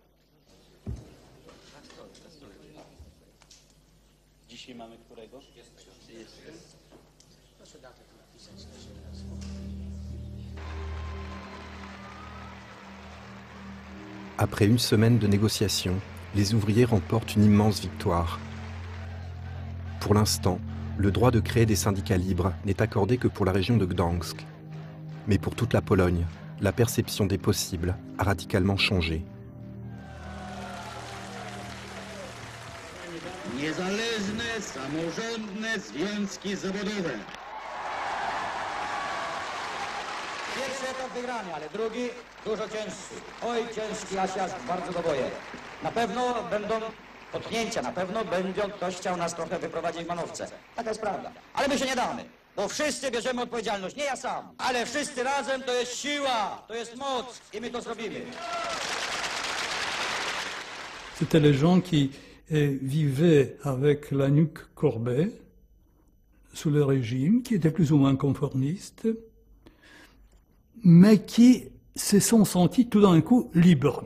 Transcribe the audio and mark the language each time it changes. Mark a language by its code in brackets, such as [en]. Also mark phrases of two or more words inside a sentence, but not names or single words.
[fr] Après une semaine de négociations, les ouvriers remportent une immense victoire. Pour l'instant, le droit de créer des syndicats libres n'est accordé que pour la région de Gdansk. Mais pour toute la Pologne, la perception des possibles a radicalement changé. [pl] Niezależne, samorządne związki zawodowe. Pierwszy etap wygrany, ale drugi dużo cięższy. Oj, ciężki Asiast, bardzo go boję. Na pewno będą potknięcia, na pewno będzie ktoś chciał nas trochę wyprowadzić w manowce. Taka jest prawda. Ale my się nie damy, bo wszyscy bierzemy odpowiedzialność, nie ja sam. Ale wszyscy razem to jest siła, to jest moc i my to zrobimy. [fr] C'était les gens qui vivaient avec la nuque courbée sous le régime, qui était plus ou moins conformiste, mais qui se sont sentis tout d'un coup libres.